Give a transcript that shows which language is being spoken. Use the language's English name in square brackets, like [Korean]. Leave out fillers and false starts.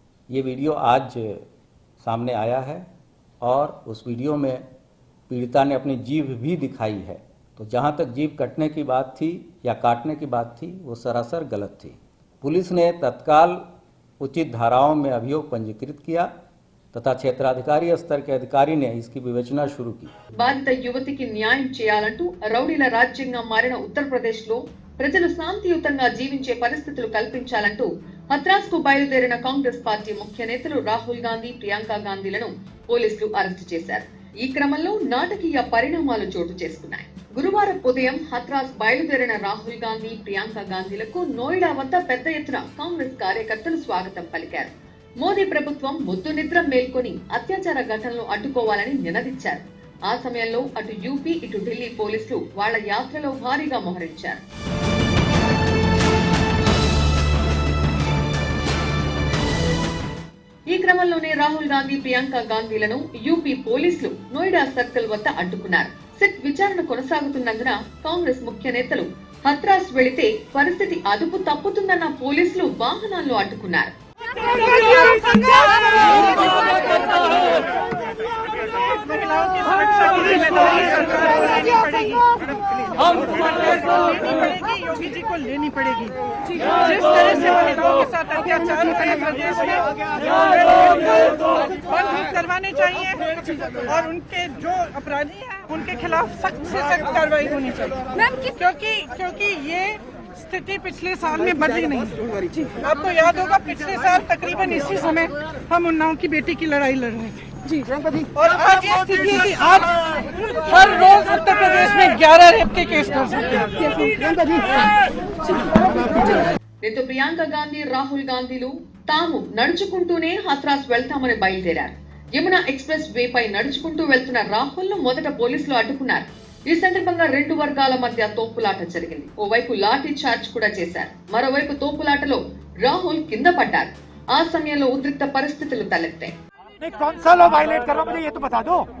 [Hindi] ये वीडियो आज सामने आया है और उस वीडियो में पीड़िता ने अपनी जीभ भी दिखाई है। तो जहां तक जीभ कटने की बात थी या काटने की बात थी, वो सरासर गलत थी। पुलिस ने तत्काल उचित धाराओं में अभियोग पंजीकृत किया तथा क्षेत्राधिकारी स्तर के अधिकारी ने इसकी विवेचना शुरू की। [Telugu] బాధిత యువతికి న్యాయం చేయాలంటూ రౌడీల రాజ్యంగా మారిన ఉత్తరప్రదేశ్ లో ప్రజలు శాంతియుతంగా జీవించే పరిస్థితులు కల్పించాలంటూ హత్రాస్ కు బయలుదేరిన కాంగ్రెస్ పార్టీ ముఖ్య నేతలు రాహుల్ గాంధీ, ప్రియాంక గాంధీలను పోలీసులు అరెస్టు చేశారు. ఈ క్రమంలో నాటకీయ పరిణామాలు చోటు చేసుకున్నాయి. గురువారం ఉదయం హత్రాస్ బయలుదేరిన రాహుల్ గాంధీ, ప్రియాంక గాంధీలకు నోయిడా వద్ద పెద్ద ఎత్తున కాంగ్రెస్ కార్యకర్తలు స్వాగతం పలికారు. మోదీ ప్రభుత్వం ముద్దు నిద్ర మేల్కొని అత్యాచార ఘటనలు అడ్డుకోవాలని నినదించారు. ఆ సమయంలో అటు యూపీ, ఇటు ఢిల్లీ పోలీసులు వాళ్ల యాత్రలో భారీగా మోహరించారు. ఈ క్రమంలోనే రాహుల్ గాంధీ, ప్రియాంక గాంధీలను యూపీ పోలీసులు నోయిడా సర్కిల్ వద్ద అడ్డుకున్నారు. సిట్ విచారణ కొనసాగుతున్నందున కాంగ్రెస్ ముఖ్య నేతలు హత్రాస్ వెళితే పరిస్థితి అదుపు తప్పుతుందన్న పోలీసులు వాహనాల్లో అడ్డుకున్నారు. [Hindi] महिलाओं की सुरक्षा की जिम्मेदारी सरकार को लेनी पड़ेगी, योगी जी को लेनी पड़ेगी। जिस तरह से महिलाओं के साथ अत्याचार उत्तर प्रदेश में बंद करवाने चाहिए और उनके जो अपराधी हैं उनके खिलाफ सख्त से सख्त कार्रवाई होनी चाहिए, क्योंकि ये स्थिति पिछले साल में बदली नहीं। आपको याद होगा पिछले साल तकरीबन इसी समय हम उन्नाव की बेटी की लड़ाई लड़ रहे थे जी, और आज ये स्थिति है कि आज हर रोज उत्तर प्रदेश में 11 रेप के केस कर सकते हैं। [Telugu] దీంతో ప్రియాంక గాంధీ, రాహుల్ గాంధీలు తాము నడుచుకుంటూనే హత్రాస్ వెళ్తామని బయలుదేరారు. యమునా ఎక్స్ప్రెస్ వే పై నడుచుకుంటూ వెళ్తున్న రాహుల్ ను మొదట పోలీసులు అడ్డుకున్నారు. ఈ సందర్భంగా రెండు వర్గాల మధ్య తోపులాట జరిగింది. ఓవైపు లాఠీ చార్జ్ కూడా చేశారు. మరోవైపు తోపులాటలో రాహుల్ కింద పడ్డారు. ఆ సమయంలో ఉద్రిక్త పరిస్థితులు తలెత్తాయి. [Hindi] कौन सा लॉ वायलेट कर रहा मुझे ये तो बता दो।